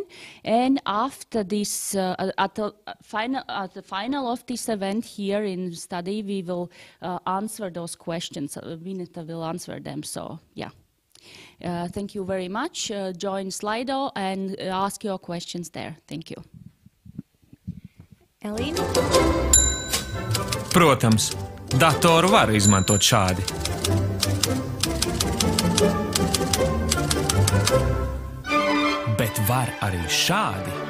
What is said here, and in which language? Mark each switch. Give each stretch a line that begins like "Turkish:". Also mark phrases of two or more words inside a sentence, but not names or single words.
English: And after this, at the final of this event here in study, we will answer those questions. Vineta will answer them. So yeah. Thank you very much. Join Slido and ask your questions there. Thank you.
Latvian: Elīna? Protams, datoru var izmantot šādi. Bet var arī šādi.